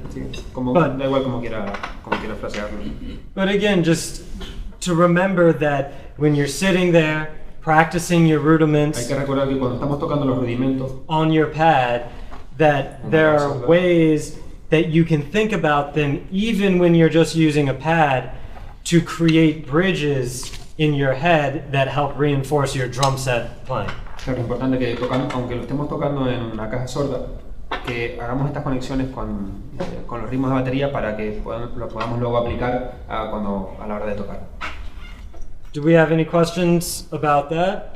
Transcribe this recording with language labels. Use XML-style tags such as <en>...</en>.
<es>Sí, da igual como quiera frasearlo.</es> <en>But again, just to remember that when you're sitting there practicing your</en> <es>Hay</es> <en>rudiments</en> <es>que recordar que cuando estamos tocando los rudimentos</es> <en>on your pad, that there are ways that you can think about them even when you're just using a pad to create bridges in your head that help reinforce your drum set playing.</en> <es>Claro, es importante que aunque lo estemos tocando en una caja sorda, que hagamos estas conexiones con los ritmos de batería para que lo podamos luego aplicar a la hora de tocar.</es> <en>Do we have any questions about that?</en>